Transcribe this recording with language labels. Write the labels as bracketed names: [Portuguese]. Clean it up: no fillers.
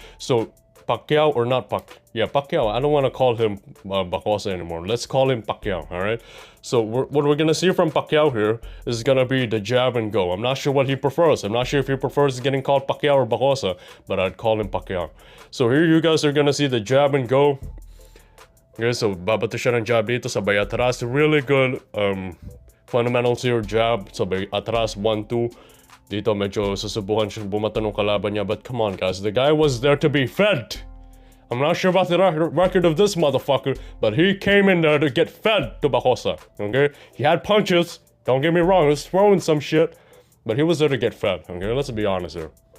[English] So Pacquiao or not Pacquiao. I don't want to call him Bacosa anymore. Let's call him Pacquiao, all right? So what we're gonna see from Pacquiao here is gonna be the jab and go. I'm not sure what he prefers. I'm not sure if he prefers getting called Pacquiao or Bacosa, but I'd call him Pacquiao. So here you guys are gonna see the jab and go. [Filipino] Okay, so babato siya ng jab dito, sabay atras. [English] Really good fundamentals here, jab, [Filipino] sabay atras, [English] 1-2. [Filipino] Dito medyo susubukan siya bumato ng kalaban niya, [English] but come on guys, the guy was there to be fed. I'm not sure about the record of this motherfucker, but he came in there to get fed to Bacosa, okay? He had punches, don't get me wrong, he was throwing some shit, but he was there to get fed, okay? Let's be honest here.